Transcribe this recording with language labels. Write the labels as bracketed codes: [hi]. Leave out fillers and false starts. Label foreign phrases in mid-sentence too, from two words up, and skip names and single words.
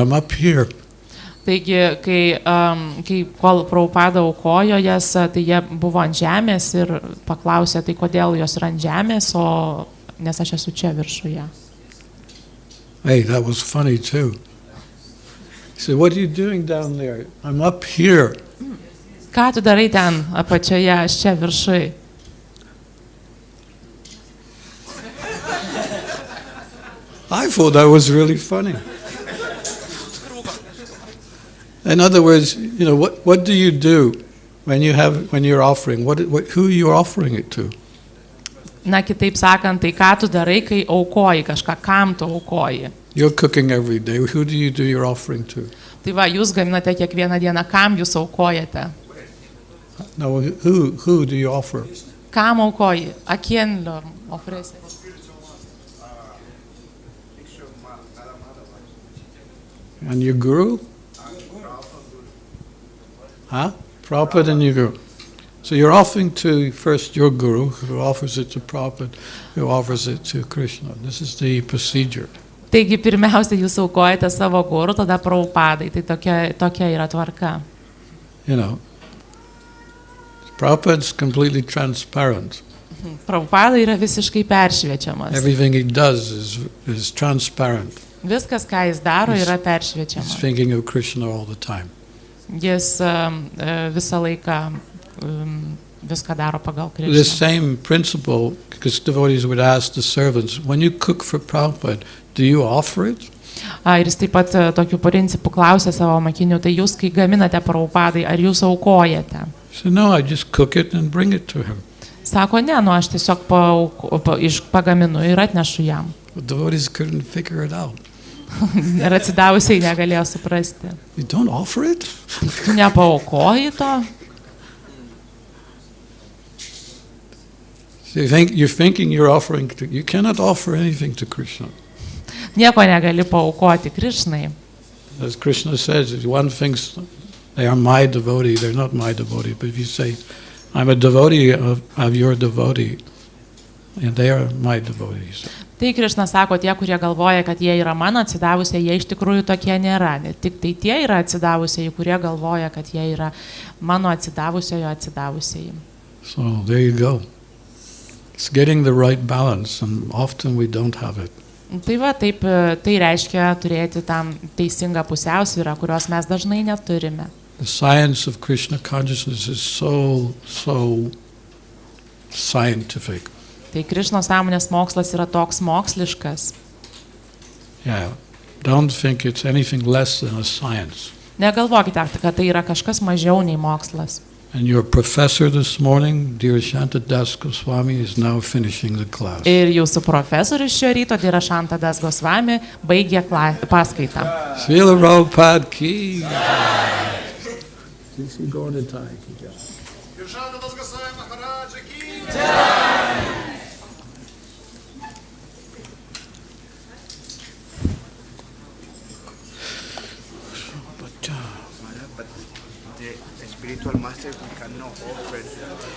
[en] I'm up here. [lt] Taigi, kai kol Prabhupada aukojo jas, tai jie buvo ant žemės ir paklausė, tai kodėl jos yra ant žemės, nes aš esu čia viršuje. [en] Hey, that was funny too. He said, what are you doing down there? I'm up here. [lt] Ką tu darai ten apačioje, aš čia viršui? [en] I thought that was really funny. In other words, you know, what do you do when you're offering? Who are you offering it to? [lt] Kitaip sakant, tai ką tu darai, kai aukoji kažką, kam tu aukoji? [en] You're cooking every day. Who do you do your offering to? [lt] Tai va, jūs gaminate kiekvieną dieną, kam jūs aukojate? [en] No, who do you offer? [lt] Kam aukoji? [es] A quién lo ofreces? [en] And your guru? Huh? Prabhupada and your guru. So you're offering to first your guru, who offers it to Prabhupada, who offers it to Krishna. This is the procedure. [lt] Taigi pirmiausia, jūs aukojate savo guru, tada Prabhupadai. Tai tokia yra tvarka. [en] You know, Prabhupada's completely transparent. [lt] Prabhupada yra visiškai peršviečiamas. [en] Everything he does is transparent. [lt] Viskas, ką jis daro, yra [en] He's [lt] peršviečiamas. [en] thinking of Krishna all the time. [lt] Jis visą laiką viską daro pagal [en] The [lt] Krišną. [en] same principle, because devotees would ask the servants, when you cook for Prabhupada, do you offer it? [lt] Ir jis taip pat tokiu principu klausė savo mokinių, tai jūs, kai gaminate Prabhupadai, ar jūs aukojate? [en] He said, no, I just cook it and bring it to him. [lt] Sako, ne, aš tiesiog pagaminu ir atnešu jam. [en] But devotees couldn't figure it out. [lt] Ir atsidavusiai negalėjo suprasti. [en] You don't offer it? [lt] Tai tu nepaaukoji to? [en] So you're thinking you're offering to, you cannot offer anything to Krishna. [lt] Nieko negali paaukoti Krišnai. [en] As Krishna says, if one thinks they are my devotee, they're not my devotee. But if you say, I'm a devotee of your devotee, and they are my devotees. [lt] Tai Krišna sako, tie, kurie galvoja, kad jie yra mano atsidavusiai, jie iš tikrųjų tokie nėra. Tik tai tie yra atsidavusiai, kurie galvoja, kad jie yra mano atsidavusiojo atsidavusiai. [en] So there you go. It's getting the right balance, and often we don't have it. [lt] Tai va, taip, tai reiškia turėti tam teisingą pusiausvyrą, kurios mes dažnai neturime. [en] The science of Krishna consciousness is so scientific. [lt] Tai Krišnos sąmonės mokslas yra toks moksliškas. [en] Yeah, don't think it's anything less than a science. [lt] Negalvokite, kad tai yra kažkas mažiau nei mokslas. [en] And your professor this morning, Dhirašanta Das Gosvamis, is now finishing the class. [lt] Ir jūsų profesorius šio ryto, Dhirašanta Das Gosvamis, baigė paskaitą. [en] Srila Prabhupada ki. Go on in time. Dhirašanta Das Gosvamis Maharaj ki. The spiritual master we cannot offer Bhoga.